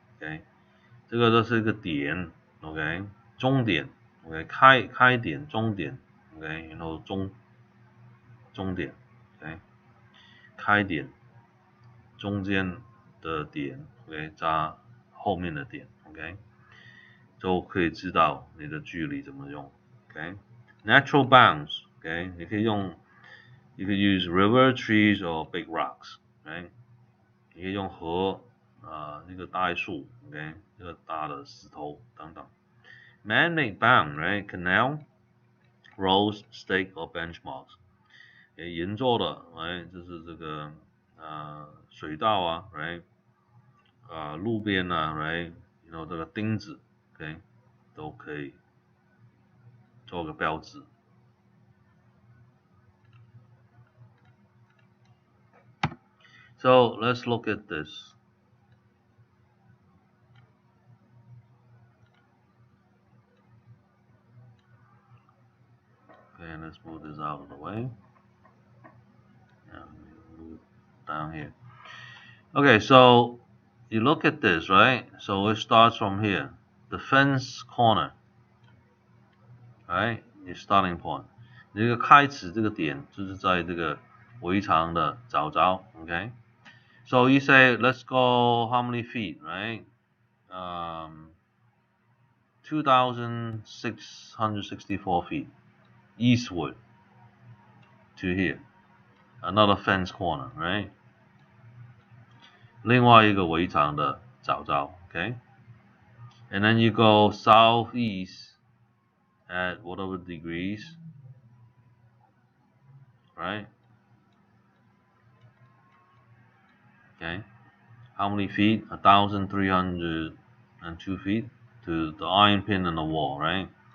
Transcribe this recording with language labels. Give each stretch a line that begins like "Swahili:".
Chinese: Okay, 这个都是一个点 ，OK， 终点 ，OK， 开点、终点 ，OK， 然后终点 ，OK， 开点中间的点 ，OK， 加后面的点 ，OK， 就可以知道你的距离怎么用 ，OK，
English: natural bounds，
Chinese: OK， 你可以用，
English: you could use river, trees or big rocks，
Chinese: OK， 你可以用河。那个大树 ，OK， 那个大的石头等等。
English: Man-made bound, right? Canal, roads, stake or benchmarks.
Chinese: 人做的 ，right？就是这个水道啊 ，right？路边啊 ，right？然后这个钉子 ，OK， 都可以做个标志。
English: So let's look at this. Okay, let's move this out of the way. And move down here. Okay, so you look at this, right? So it starts from here, the fence corner, right? Your starting point.
Chinese: 这个开始这个点就是在这个围墙的角角 ，OK?
English: So you say, let's go how many feet, right? 2,664 feet eastward to here. Another fence corner, right?
Chinese: 另外一个围墙的角角 ，OK?
English: And then you go southeast at whatever degrees, right? Okay, how many feet? 1,302 feet to the iron pin in the wall, right?